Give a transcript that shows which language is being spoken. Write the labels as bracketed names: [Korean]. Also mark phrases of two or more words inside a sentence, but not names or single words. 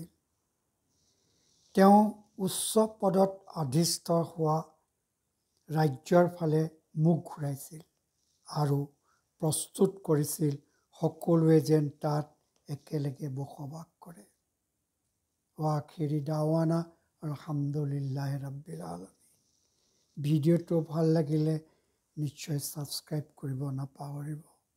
[Assamese] তেওঁ উচ্চ পদত অধিষ্ঠ হোৱা ৰাজ্যৰ ফালে মুখ ঘূৰাইছিল আৰু প্ৰস্তুত কৰিছিল সকলোৱে যেন তাত একেলগে বসবাস কৰে। [Arabic] وآخر دعوانا الحمد لله رب العالمين. [Assamese] ভিডিঅ'টো ভাল লাগিলে নিশ্চয় ছাবস্ক্ৰাইব কৰিব নাপাহৰিব।